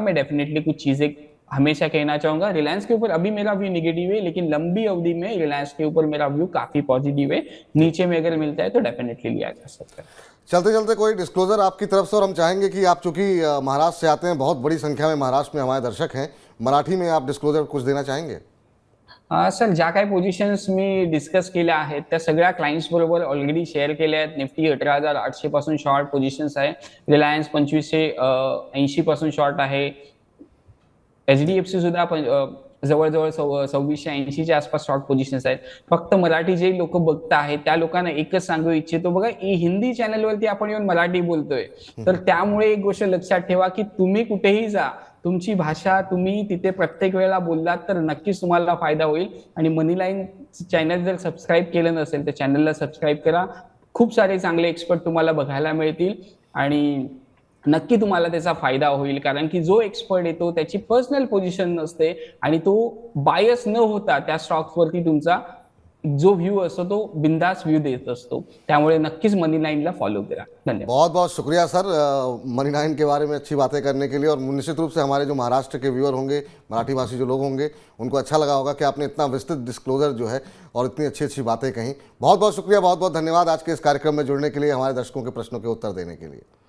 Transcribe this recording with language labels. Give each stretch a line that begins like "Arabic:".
Hindi: मैं डेफिनेटली कुछ चीजें हमेशा कहना चाहूंगा, रिलायंस के ऊपर अभी मेरा व्यू नेगेटिव है, लेकिन लंबी अवधि में रिलायंस के ऊपर मेरा व्यू काफी पॉजिटिव है। नीचे में अगर मिलता है तो डेफिनेटली लिया जा सकता है। चलते चलते कोई डिस्क्लोजर आपकी तरफ से, और हम चाहेंगे कि आप चूंकि महाराष्ट्र से आते हैं, बहुत बड़ी संख्या में महाराष्ट्र में हमारे दर्शक हैं, मराठी में आप डिस्क्लोजर कुछ देना चाहेंगे?
Marathi: सर, ज्या काही पोझिशन्स मी डिस्कस केल्या आहेत त्या सगळ्या क्लायंट्स बरोबर ऑलरेडी शेअर केल्या आहेत. निफ्टी 18,800 पासून शॉर्ट पोझिशन्स आहे. रिलायन्स 2580 पासून शॉर्ट आहे. एचडीएफसी सुद्धा जवळजवळ 2680च्या आसपास शॉर्ट पोझिशन्स आहेत. फक्त मराठी जे लोक बघता आहेत त्या लोकांना एकच सांगू इच्छितो, बघा हिंदी चॅनलवरती आपण येऊन मराठी बोलतोय, तर त्यामुळे एक गोष्ट लक्षात ठेवा की तुम्ही कुठेही जा, तुमची भाषा तुम्ही तिथे प्रत्येक वेळेला बोललात तर नक्कीच तुम्हाला फायदा होईल. आणि मनीलाईन चॅनल जर सबस्क्राईब केलं नसेल तर चॅनलला सबस्क्राईब करा. खूप सारे चांगले एक्सपर्ट तुम्हाला बघायला मिळतील आणि नक्की तुम्हाला त्याचा फायदा होईल. कारण की जो एक्सपर्ट येतो त्याची पर्सनल पोझिशन नसते आणि तो बायस न होता त्या स्टॉक्स वरती तुमचा जो व्यू असतो तो बिंदास व्यू देत असतो. त्यामुळे नक्कीच मनी लाइनला फॉलो करा. धन्यवाद.
Hindi: बहुत बहुत शुक्रिया सर, मनी लाइन के बारे में अच्छी बातें करने के लिए। और निश्चित रूप से हमारे जो महाराष्ट्र के व्यूअर होंगे, मराठी भाषी जो लोग होंगे, उनको अच्छा लगा होगा कि आपने इतना विस्तृत डिस्क्लोजर जो है और इतनी अच्छी अच्छी बातें कहीं। बहुत बहुत शुक्रिया, बहुत बहुत धन्यवाद आज के इस कार्यक्रम में जुड़ने के लिए, हमारे दर्शकों के प्रश्नों के उत्तर देने के लिए।